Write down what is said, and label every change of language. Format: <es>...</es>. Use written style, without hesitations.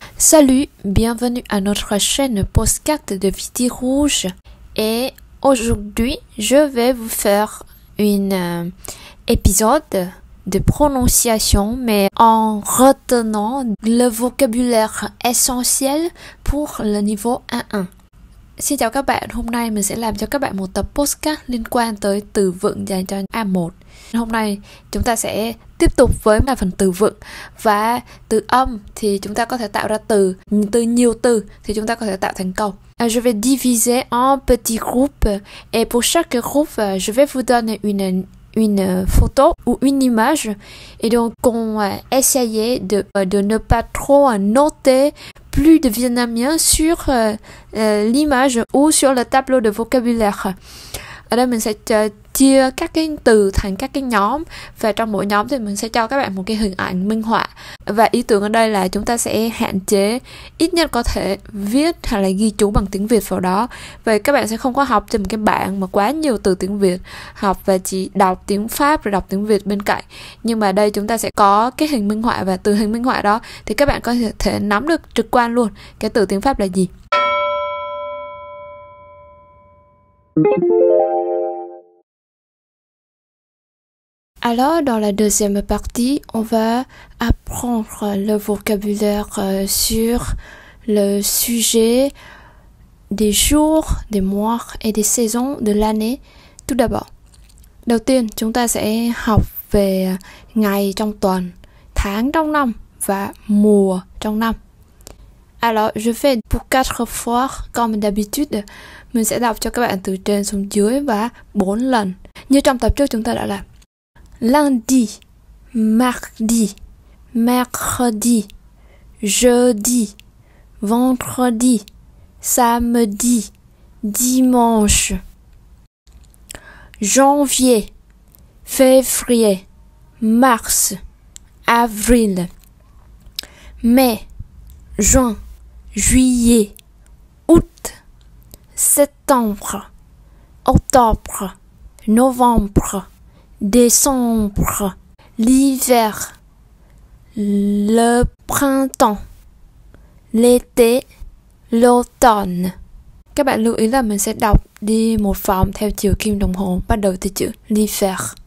<fr>Salut, bienvenue à notre chaîne podcast de Viti Rouge et aujourd'hui je vais vous faire un épisode de prononciation mais en retenant le vocabulaire essentiel pour le niveau A1.</fr> <vi>Xin chào các bạn, hôm nay mình sẽ làm cho các bạn một tập podcast liên quan tới từ vựng dành cho A1. Hôm nay chúng ta sẽ tiếp tục với phần từ vựng và từ âm thì chúng ta có thể tạo ra từ nhiều từ thì chúng ta có thể tạo thành câu.</vi> <fr>Je vais diviser en petits groupes et pour chaque groupe je vais vous donner une photo ou une image et donc on va essayer de ne pas trop noter plus de vietnamien sur l'image ou sur le tableau de vocabulaire.</fr> <vi>Ở đây mình sẽ chia các cái từ thành các cái nhóm và trong mỗi nhóm thì mình sẽ cho các bạn một cái hình ảnh minh họa. Và ý tưởng ở đây là chúng ta sẽ hạn chế ít nhất có thể viết hay là ghi chú bằng tiếng Việt vào đó. Vậy các bạn sẽ không có học trên một cái bảng mà quá nhiều từ tiếng Việt, học và chỉ đọc tiếng Pháp rồi đọc tiếng Việt bên cạnh. Nhưng mà đây chúng ta sẽ có cái hình minh họa và từ hình minh họa đó thì các bạn có thể nắm được trực quan luôn cái từ tiếng Pháp là gì.</vi> <fr>Alors, dans la deuxième partie, on va apprendre le vocabulaire sur le sujet des jours, des mois et des saisons de l'année. Tout d'abord,</fr> <vi>đầu tiên chúng ta sẽ học về ngày trong tuần, tháng trong năm và mùa trong năm.</vi> <fr>Alors, je fais pour 4 fois comme d'habitude.</fr> <vi>Mình sẽ đọc cho các bạn từ trên xuống dưới và 4 lần. Như trong tập trước chúng ta đã làm.</vi> <fr>Lundi, mardi, mercredi, jeudi, vendredi, samedi, dimanche. Janvier, février, mars, avril, mai, juin, juillet, août, septembre, octobre, novembre, décembre, l'hiver, le printemps, l'été, l'automne.</fr> <vi>Các bạn lưu ý là mình sẽ đọc đi một vòng theo chiều kim đồng hồ, bắt đầu từ chữ l'hiver.</vi>